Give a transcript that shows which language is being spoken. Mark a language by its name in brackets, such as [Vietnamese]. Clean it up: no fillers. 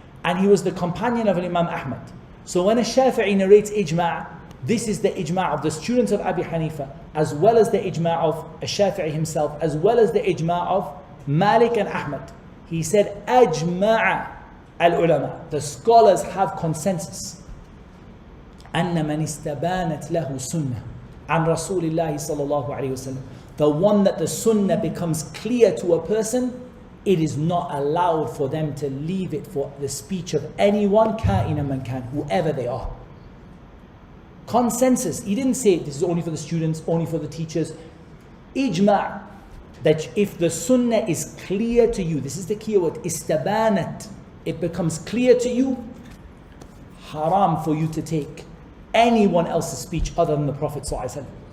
[English] And he was the companion of Imam Ahmad. So when a Shafii narrates ijma', this is the ijma' of the students of Abi Hanifa, as well as the ijma' of Shafii himself, as well as the ijma' of Malik and Ahmad. He said, [Arabic] ajma'a al-ulama. [English] The scholars have consensus. [Arabic] أن من استبانت له سنة عن رسول الله صلى الله عليه وسلم. [English] The one that the sunnah becomes clear to a person, it is not allowed for them to leave it for the speech of anyone, [Arabic] كائنا من كان, [English] whoever they are. Consensus. He didn't say this is only for the students, only for the teachers. Ijma', that if the sunnah is clear to you, this is the key word, istabanat, it becomes clear to you, haram for you to take anyone else's speech other than the Prophet ﷺ.